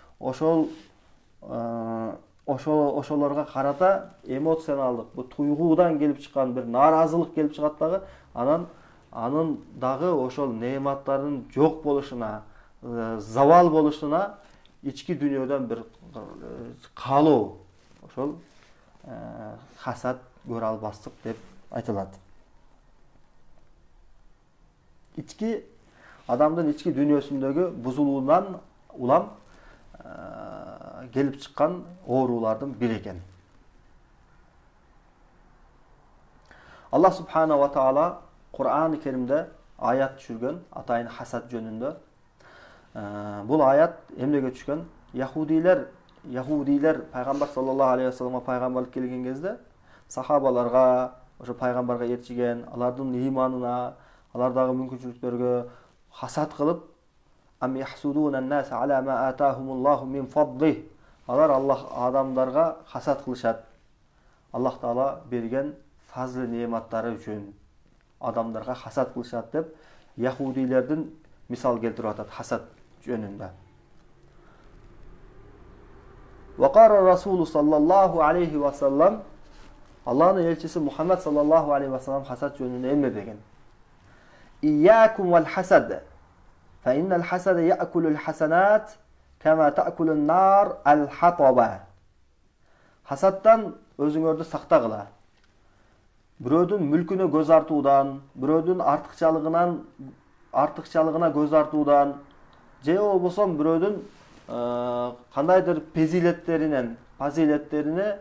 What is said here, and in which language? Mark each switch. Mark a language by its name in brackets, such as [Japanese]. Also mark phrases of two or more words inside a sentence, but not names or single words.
[Kyrgyz] ошолорго карата эмоционалдык, бу туйгуудан келип чыккан бир нааразылык келип чыгат дагы, анын дагы ошол неаматтардын жок болушуна, завал болушуна ички дүйнөдөн бир каалоо, ошол хасад, көрө албастык деп айтылат. Адамдын ички дүйнөсүндөгү бузулуудан улам келип чыккан оорулардын бири экен. Аллах [Arabic] سبحانه وتعالى [Kyrgyz] Кур'ан-ы Керимде аят түшүргөн атайын хасад жөнүндө. Бул аят эмнеге түшкөн? Яхудилер пайгамбар [Arabic] صلى الله عليه وسلم [Kyrgyz] пайгамбарлык келген кезде сахабаларга, ошо пайгамбарга ээрчиген, алардын ыйманына, алардагы мүмкүнчүлүктөргө хасад кылып, [Arabic] أم يحسدون الناس على ما آتاهم الله من فضله. [Kyrgyz] Алар Аллах адамдарга хасад кылышат. Аллах таала берген фазлы неаматтары үчүн адамдарга хасад кылышат деп яхудилердин мисал келтирип атат хасад жөнүндө. [Arabic] وقال رسول صلى الله عليه وسلم, [Kyrgyz] Аллахтын элчиси Мухаммад [Arabic] صلى الله عليه وسلم [Kyrgyz] хасад жөнүндө эмне деген? [Arabic] إياكم والحسد فإن الحسد يأكل الحسنات كما تأكل النار الحطب. [Kyrgyz] Хасадтан өзүңөрдү сактагыла. Бирөөдүн мүлкүнө көз артуудан, бирөөдүн артыкчалыгына көз артуудан, же болбосо бирөөдүн кандайдыр фазилеттерине